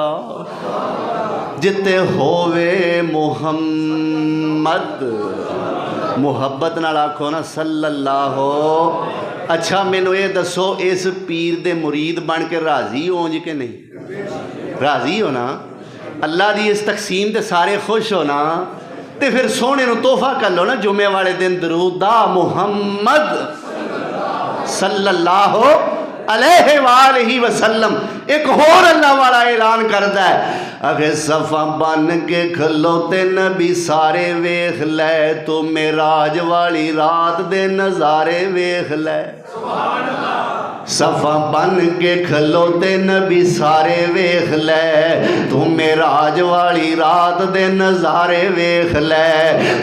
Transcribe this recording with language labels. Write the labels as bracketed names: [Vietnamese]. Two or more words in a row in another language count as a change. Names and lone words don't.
[Punjabi] جتھے ہووے محمد، محبت نال آکھو نا صلی اللہ. اچھا مینوں یہ دسو اس پیر دے مرید بن کے راضی ہو جی کہ نہیں? راضی ہو نا? اللہ دی اس تقسیم تے سارے خوش ہو نا? تے پھر سوہنے نوں تحفہ کر لو نا جمعے والے دن درود دا, [Arabic] محمد صلى الله عليه وسلم. [Punjabi] اک ہور اللہ والا [Urdu] اعلان کرتا ہے, [Punjabi] اگے صفاں بن کے کھلوتے نبی سارے ویکھ لے، تو معراج والی رات دے نظارے ویکھ لے. صفاں بن کے کھلوتے نبی سارے ویکھ لے، تو معراج والی رات دے نظارے ویکھ لے.